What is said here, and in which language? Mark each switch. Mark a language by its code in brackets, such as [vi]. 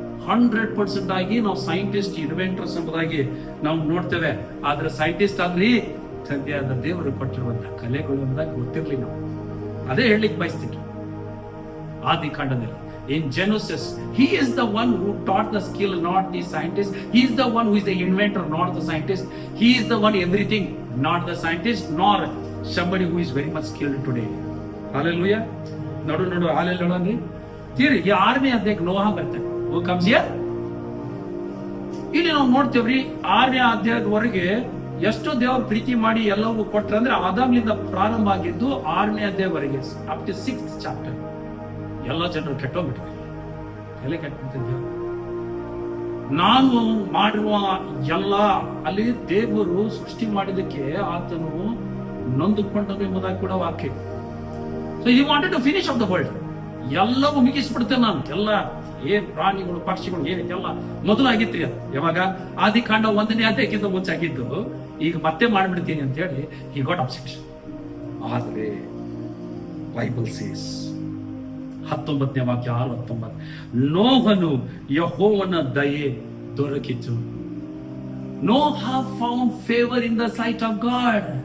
[kn] 100% ಆಗಿ ನಾವು ಸೈಂಟಿಸ್ಟ್, ಇನ್ವೆಂಟರ್ಸ್ ಎಂಬುದಾಗಿ ನಾವು ನೋಡ್ತೇವೆ. ಆದ್ರೆ ಸೈಂಟಿಸ್ಟ್ ಆದ್ರಿ ಸದ್ಯದ ದೇವರು ಕೊಟ್ಟಿರುವಂತ ಕಲೆಗಳು ಎಂಬುದಾಗಿ ಗೊತ್ತಿರಲಿ. ನಾವು ಅದೇ ಹೇಳಲಿಕ್ಕೆ ಬಯಸ್ತೀನಿ. [en] ಆದಿಕಾಂಡದಲ್ಲಿ in Genesis, he is the one who taught the skill, not the scientist. He is the one who is the inventor, not the scientist. He is the one everything, not the scientist, nor somebody who is very much skilled today. Hallelujah. [kn] ನೋಡು hallelujah. ತೀರಿ ಈ 6ನೇ ಅಧ್ಯಾಯಕ್ಕೆ ನೋಹ ಬರ್ತಾನೆ. [en] Who comes here? [kn] ಇಲ್ಲಿ ನಾವು ನೋಡ್ತೇವ್ರಿ, 6ನೇ ಅಧ್ಯಾಯದವರೆಗೆ ಎಷ್ಟೋ ದೇವರು ಪ್ರೀತಿ ಮಾಡಿ ಎಲ್ಲವೂ ಕೊಟ್ರಂದ್ರೆ ಆದಾಮ್ಲಿಂದ ಪ್ರಾರಂಭ ಆಗಿದ್ದು 6ನೇ ಅಧ್ಯಾಯವರೆಗೆ [en] up to 6th chapter [kn] ಎಲ್ಲ ಜನರು ಕೆಟ್ಟೋಗ್ಬಿಟ್ಟಿದ್ದಾರೆ. ಎಲೆ ಕೆಟ್ಟಿದ್ದೇವೆ ನಾನು ಮಾಡುವ ಎಲ್ಲ. ಅಲ್ಲಿ ದೇವರು ಸೃಷ್ಟಿ ಮಾಡಿದಕ್ಕೆ ಆತನು ನೊಂದುಕೊಂಡನು ಎಂಬುದಾಗಿ ಕೂಡ ವಾಕ್ಯ. [en] So he wanted to finish off the world. [kn] ಎಲ್ಲವೂ ಮುಗಿಸ್ಬಿಡ್ತೇನೆ ನಾನು. ಎಲ್ಲ ಪ್ರಾಣಿಗಳು, ಪಕ್ಷಿಗಳು ಏನೈತೆ ಎಲ್ಲ ಮೊದಲಾಗಿತ್ರಿ. ಅದು ಯಾವಾಗ? ಆದಿಕಾಂಡ 1ನೇ ಅಧ್ಯಾಯಕ್ಕಿಂತ ಮುಂಚೆ ಆಗಿದ್ದು. ಈಗ ಮತ್ತೆ ಮಾಡ್ಬಿಡ್ತೀನಿ ಅಂತ ಹೇಳಿ [en] he got upset. [kn] ಆದರೆ [en] Bible says [kn] 19ನೇ ವಾಕ್ಯ 6:19, ನೋಹನು ಯೆಹೋವನ ದಯೆ ದೊರಕಿತು. [en] Noah found favor in the sight of God.